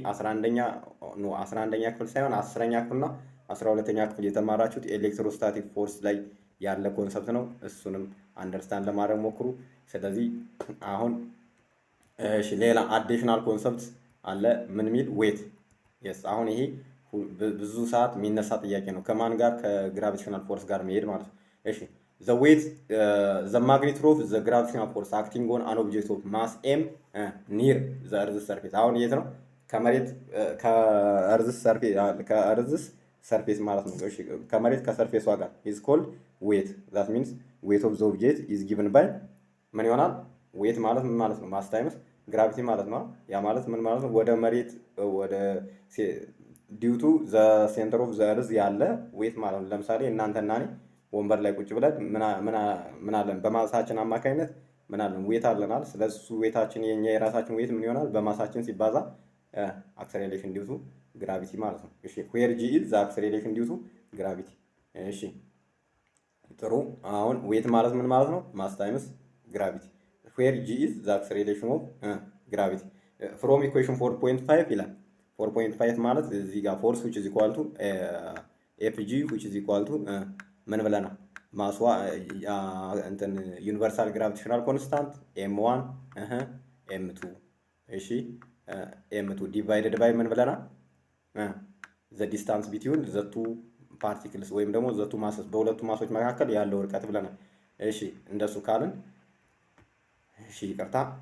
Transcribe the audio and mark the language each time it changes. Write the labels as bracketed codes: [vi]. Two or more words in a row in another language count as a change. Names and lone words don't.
[am] 11ኛ ክፍል ሳይሆን 10ኛ ክፍልና 12ኛ ክፍል የተማራችሁት ኤሌክትሮስታቲክ ፎርስ ላይ ያለ ኮንሰፕት ነው። እሱንም አንደርስታንድ ለማድረግ ሞክሩ። ስለዚህ አሁን እሺ ሌላ አዲሽናል ኮንሰፕት አለ። ምን ሚል ዌት። የስ አሁን ይሄ ብዙ ሰዓት የሚነሳ ጥያቄ ነው። ከማን ጋር? ከግራቪቴሽናል ፎርስ ጋር መሄድ ማለት ነው። እሺ [en] the weight the magnitude of the gravitational force acting on an object of mass m near the earth's surface። [am] አሁን የት ነው? ከመሬት ከእርዝስ ሰርፌስ ማለት ነው። እሺ ከመሬት ከሰርፌሷ ጋር [en] is called weight። that means weight of the object is given by [am] ምን ይሆናል? weight ማለት ምን ማለት ነው? [en] mass times gravity [am] ማለት ነው። ያ ማለት ምን ማለት ነው? ወደ መሬት ወደ [en] due to the center of the earth [am] ያለ ዌት ማለት ነው። ለምሳሌ እናንተና እኔ ወንበር ላይ ቁጭ ብለን ምን አለን? በማሳችን አማካኝነት ምን አለን? ዌት አለናል። ስለሱ ዌታችን የኛ የራሳችን ዌት ምን ይሆናል? በማሳችን ሲባዛ [en] acceleration due to gravity [am] ማለት ነው። እሺ [en] where g is the acceleration due to gravity። [am] እሺ ጥሩ። አሁን ዌት ማለት ምን ማለት ነው? [en] mass times gravity where g is the acceleration of gravity from equation 4.5 [am] ይላል። 4.5 ማለት እዚህ ጋር [en] ፎርስ which is equal to ኤፍጂ which is equal to [am] ምን ብለናል? [en] ማስዋ እንትን ዩኒቨርሳል ግራቪቴሽናል ኮንስታንት ኤም1 ኤም2 እሺ ኤም2 ዲቫይደድ ባይ ምን ብለናል? the distance between the two particles [am] ወይም ደግሞ [en] the two masses [am] በሁለቱ ማሶች መካከል ያለው ርቀት ብለናል። እሺ እንደሱ ካልን እሺ ይቅርታ